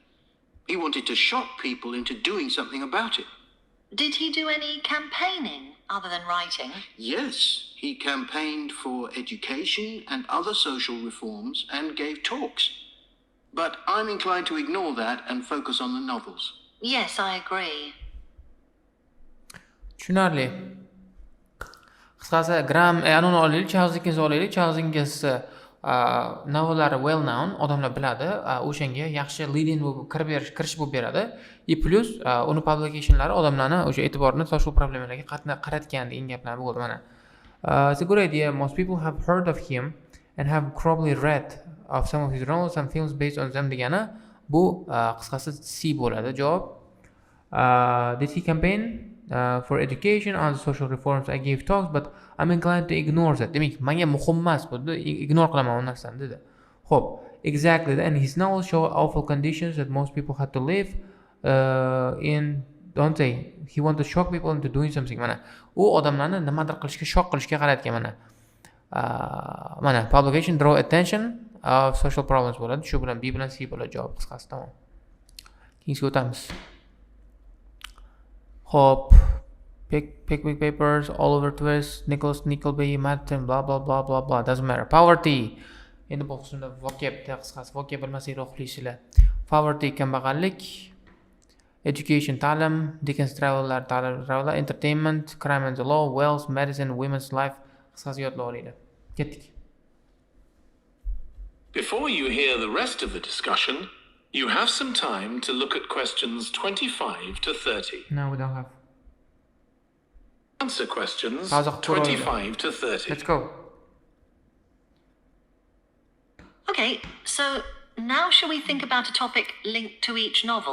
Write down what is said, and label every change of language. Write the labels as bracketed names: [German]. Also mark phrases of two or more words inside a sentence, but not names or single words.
[English] He wanted to shock people into doing something about it. Did he do any campaigning other than writing? Yes, he campaigned for education and other social reforms and gave talks. But I'm inclined to ignore that and focus on the novels. Yes, I agree. [Uzbek] Tushunarli. Qisqasi, Graham, anoni olaylik, Charles Dickens olaylik. Charles Dickens novellari [English] well known, [Uzbek] odamlar biladi. O'shanga yaxshi leading kirish bo'lib beradi. Plus uni publicationlari odamlarni o'sha e'tiborini [English] social problemalarga [Uzbek] qaratgan degan gaplar bo'ldi mana. [English] It's a good idea. Most people have heard of him and have probably read of some of his novels and films based on them [Uzbek] degani bu qisqasi C bo'ladi javob. [English] Did he campaign? For education and social reforms I gave talks but I'm inclined to ignore that. [Uzbek] Demak, menga muhim emas bu, ignore qilaman u narsani dedi. Xo'p, [English] exactly. And his novels show awful conditions that most people had to live in. Don't say he wanted to shock people into doing something. [Uzbek] Mana u odamlarni nimadir qilishga, shock qilishga qarayotgan mana. [English] Mana publication draw attention of social problems bo'ladi. [Uzbek] Shu bilan B bilan C bo'ladi javob qisqasi. Tamom. Keyingiga o'tamiz. [English] Hop, Pickwick Papers, Oliver Twist, Nicholas Nickleby, Martin, blah blah blah blah blah. Doesn't matter. Poverty. [Uzbek] Endi bu qismda vocab qisqasi. Vocab bilmasang rohliysizlar. Poverty kambag'allik, education ta'lim, [English] Dickens traveler, entertainment, crime and the law, wealth, medicine, women's life. [Uzbek] Qisqasi yodlab olinglar. Ketdik. [English] Before you hear the rest of the discussion, you have some time to look at questions 25 to 30. No, we don't have. Answer questions How's it 25 to 30. Let's go. Okay, so now shall we think about a topic linked to each novel?